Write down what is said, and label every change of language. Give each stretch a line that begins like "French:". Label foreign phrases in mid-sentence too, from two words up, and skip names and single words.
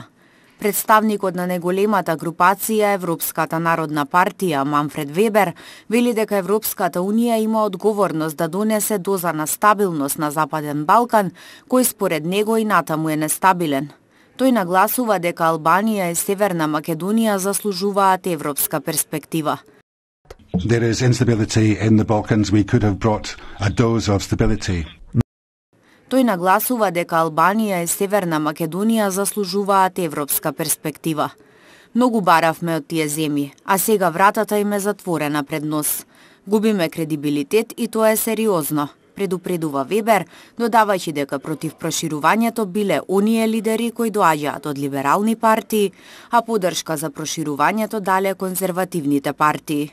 Macedonian: Представникот на неголемата групација Европската народна партија Манфред Вебер вели дека Европската Унија има одговорност да донесе доза на стабилност на Западен Балкан, кој според него и натаму е нестабилен. Тој нагласува дека Албанија и Северна Македонија заслужуваат европска перспектива.
English: There is instability in the Balkans. We could have brought a dose of stability.
Macedonian: Тој нагласува дека Албанија и Северна Македонија заслужуваат европска перспектива. Многу баравме од тие земји, а сега вратата им е затворена пред нос. Губиме кредибилитет и тоа е сериозно, предупредува Вебер, додавајќи дека против проширувањето биле оние лидери кои доаѓаат од либерални партии, а поддршка за проширувањето дале конзервативните партии.